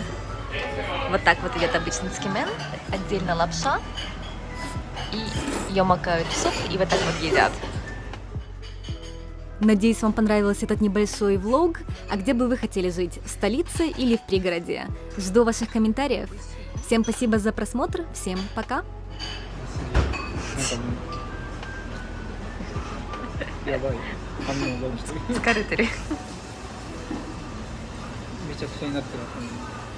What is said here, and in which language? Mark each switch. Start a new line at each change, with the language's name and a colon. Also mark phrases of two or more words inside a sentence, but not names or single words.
Russian: Вот так вот идет обычный цукимен, отдельно лапша, и ее макают в суп, и вот так вот едят. Надеюсь, вам понравился этот небольшой влог. А где бы вы хотели жить? В столице или в пригороде? Жду ваших комментариев. Всем спасибо за просмотр. Всем пока.
Japanese: やばい反応が起きてる疲れてる。めちゃくちゃになってますね